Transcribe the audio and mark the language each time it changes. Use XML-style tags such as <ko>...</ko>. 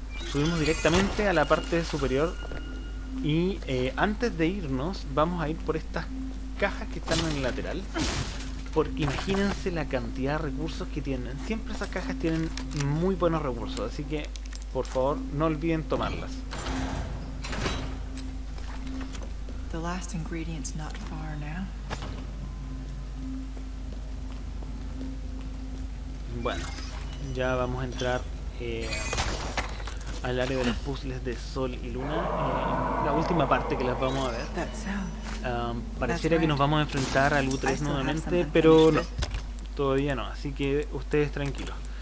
<es>Subimos directamente a la parte superior. Y antes de irnos, vamos a ir por estas cajas que están en el lateral. Porque imagínense la cantidad de recursos que tienen. Siempre esas cajas tienen muy buenos recursos. Así que, por favor, no olviden tomarlas.</es> <en>The last ingredient's not far now.</en> <es>Bueno, ya vamos a entrar al área de los puzzles de Sol y Luna. La última parte que las vamos a ver.</es> <en>That sound.</en> <es>Pareciera que nos vamos a enfrentar al U3 nuevamente, pero no, todavía no, así que ustedes tranquilos.</es>